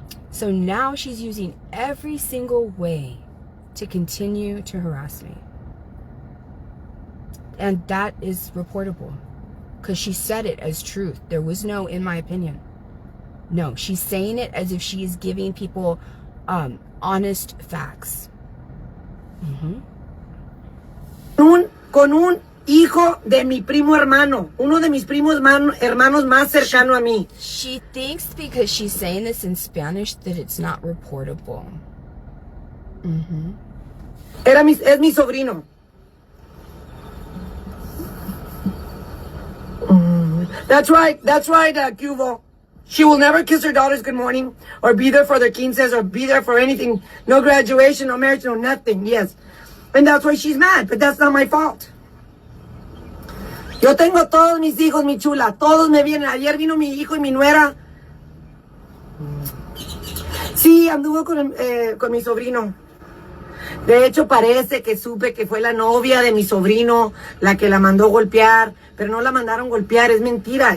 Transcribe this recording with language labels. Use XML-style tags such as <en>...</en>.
<en>So now she's using every single way to continue to harass me. And that is reportable because she said it as truth. There was no, in my opinion. No, she's saying it as if she is giving people honest facts.</en> <es>Con un hijo de mi primo hermano. Uno de mis primos hermanos más cercano a mí.</es> <en>She thinks because she's saying this in Spanish that it's not reportable.</en> <es>Es mi sobrino.</es> <en>That's right, Cubo. She will never kiss her daughters good morning or be there for their quinces or be there for anything. No graduation, no marriage, no nothing. Yes. And that's why she's mad, but that's not my fault.</en> <es>Yo tengo todos mis hijos, mi chula. Todos me vienen. Ayer vino mi hijo y mi nuera. Sí, anduvo con mi sobrino. De hecho, parece que supe que fue la novia de mi sobrino la que la mandó golpear, pero no la mandaron golpear, es mentira.</es>